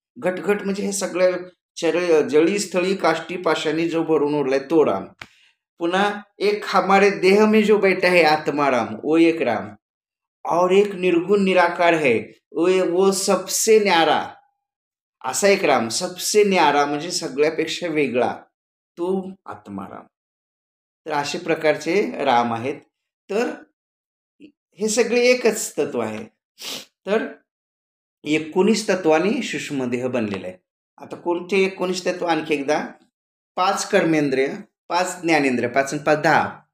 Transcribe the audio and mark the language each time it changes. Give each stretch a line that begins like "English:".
Marathi: घटघट म्हणजे हे सगळं जळी स्थळी काष्टी पाषाणी जो भरून उरलाय तो राम. पुन्हा एक
Hindi: हमारे देह में जो बैठा है आत्मा राम, वो एक राम. और एक निर्गुण निराकार है, वो सबसे न्यारा,
Marathi: असा एक राम.
Hindi: सबसे न्यारा
Marathi: म्हणजे सगळ्यापेक्षा वेगळा, तो आत्माराम. तर अशा प्रकारचे राम आहेत. तर हे सगळे एकच तत्व आहे. तर 19 तत्वांनी सूक्ष्मदेह बनलेला आहे. आता कोणते 19 तत्व? आणखी एकदा, 5 कर्मेंद्रिय, 5 ज्ञानेंद्रिय, 5 आणि 5 10.